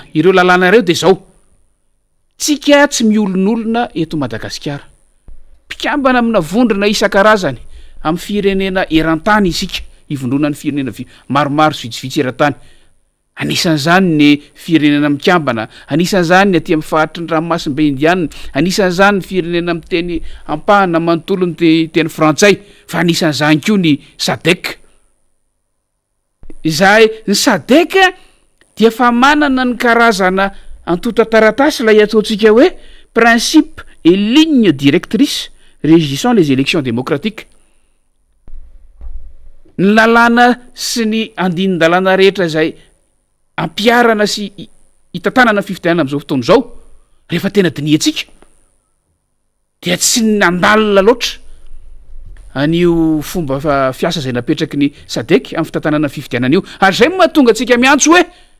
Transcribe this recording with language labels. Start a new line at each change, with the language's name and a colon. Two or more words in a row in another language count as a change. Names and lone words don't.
Malagasy: ireo lalàna ireo de zao tsika tsy miolonolona eto Madagasikara mpikambana amina vondrona isan-karazany amin'ny firenena eran-tany isika ivondrona ny firenena maromaro sy vitsivitsy eran-tany anisan'izany ny firenena mikambana anisan'izany ny aty amin'ny fahatry ny ranomasimbe indiana anisan'izany ny firenena miteny ampahana manontolo ny teny frantsay fa anisan'izany koa ny sadek izay ny sadek dia fa manana ny karazana antota taratasy lay ataontsika hoe
French: principe et ligne directrice régissant les élections démocratiques
Malagasy: ny lalàna sy ny andinin-dalàna rehetra zay ampiarana sy hitantanana fifidianana am'izao fotoana zao rehefa tena diniatsika dia tsy nandalina loatra an'io fomba fiasa zay napetraky ny sadek amin'ny fitantanana fifidianana io ary zay mahatonga atsika miantso hoe